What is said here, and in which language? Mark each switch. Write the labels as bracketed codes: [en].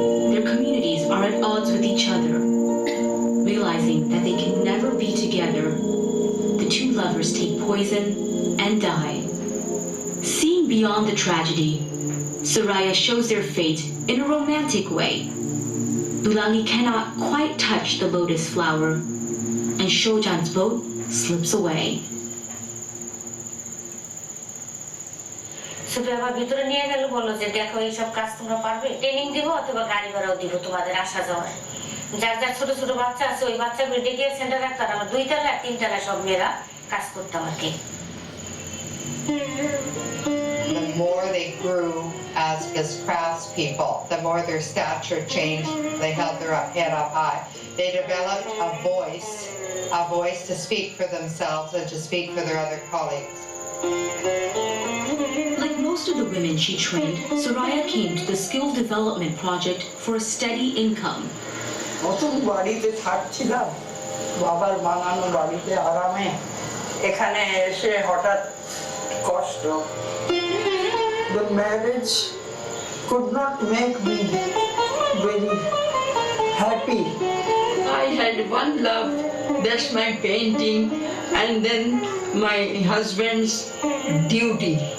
[en] Their communities are at odds with each other. Realizing that they can never be together, the two lovers take poison and die. Seeing beyond the tragedy, Suraya shows their fate in a romantic way. Dulali cannot quite touch the lotus flower, and Shojan's boat slips away. [bn] Supriya আবার ভিতরে নিয়ে গেল বললো যে দেখো এইসব কাজ তোমরা পারবে ট্রেনিং দিব অথবা গাড়ি ভাড়াও দিব তোমাদের আসা যাওয়ার যার যার ছোট ছোট বাচ্চা আছে ওই বাচ্চাগুলো ডেকে সেন্টার রাখতাম আমার 2 তলা 3 তলা সব মেয়েরা কাজ করতাম আর কি [en] The more they grew as craftspeople, the more their stature changed. They held their head up high. They developed a voice to speak for themselves and to speak for their other colleagues. Like most of the women she trained, Soraya came to the Skill Development Project for a steady income. [bn] নতুন বাড়িতে থাকছিলাম, বাবার বানানো বাড়িতে আরামে, এখানে এসে হঠাৎ কষ্ট। [en] The marriage could not make me very happy. I had one love, that's my painting, and then my husband's duty.